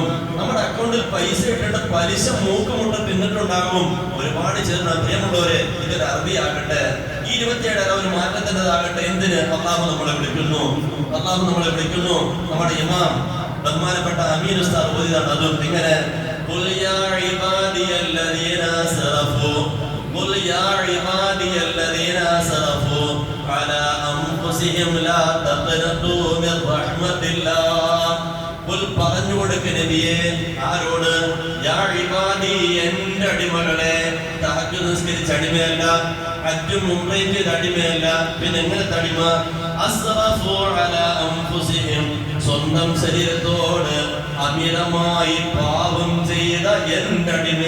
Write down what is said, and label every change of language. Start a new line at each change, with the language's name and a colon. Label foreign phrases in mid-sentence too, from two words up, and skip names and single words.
Malayalam: നമ്മുടെ അക്കൗണ്ടിൽ പൈസ ഇട്ടിട്ട് പലിശ മൂക്കുമുട്ട തിന്നിട്ടുണ്ടാകും. ഒരുപാട് ചേർന്ന പ്രിയമുള്ളവരെ, ഇതൊരു അറബിയാകട്ടെ, ഈ 27 ഒരു മാറ്റത്തിൻ്റെതാകട്ടെ. എന്തിന്? അള്ളാഹു നമ്മളെ വിളിക്കുന്നു. അള്ളാഹു നമ്മളെ വിളിക്കുന്നു. നമ്മുടെ ഇമാം ബഹുമാനപ്പെട്ട അമീൻ ഉസ്താദ് ഓതിയതാണ്. അതും ഇങ്ങനെ
Arabic: قل يا عبادي الذين اسرفوا قل يا عبادي الذين اسرفوا على انفسهم لا تقنطوا من رحمة الله.
Malayalam: പറഞ്ഞു കൊടുക്ക് നബിയെ. ആരോട്?
Arabic: يا عبادي,
Malayalam: എന്റെ അടിമകളെ. തഹജ്ജുദ് നിസ്കരിച്ച അടിമയല്ല, ഹജ്ജും ഉംറയും ചെയ്ത അടിമയല്ല. പിന്നെ എങ്ങനത്തെ അടിമ?
Arabic: أسرفوا على أنفسهم,
Malayalam: സ്വന്തം ശരീരത്തോട് അമിതമായി പാപം ചെയ്ത എന്റെ അടിമേ.